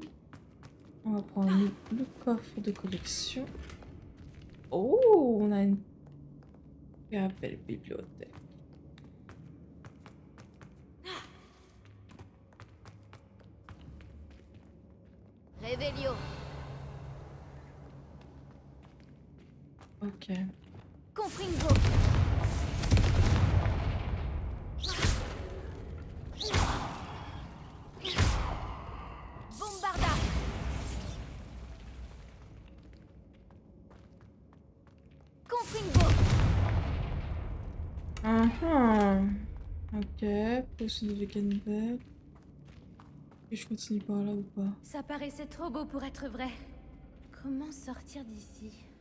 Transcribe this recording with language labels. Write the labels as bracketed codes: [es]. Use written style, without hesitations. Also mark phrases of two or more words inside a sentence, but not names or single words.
[fr] On va prendre le coffre de collection. Oh, on a une belle bibliothèque. Réveillon. Ok. Confringo. Bombarda. Confringo. Ok, potion de Veganbug. Et je continue par là ou pas? Ça paraissait trop beau pour être vrai. Comment sortir d'ici?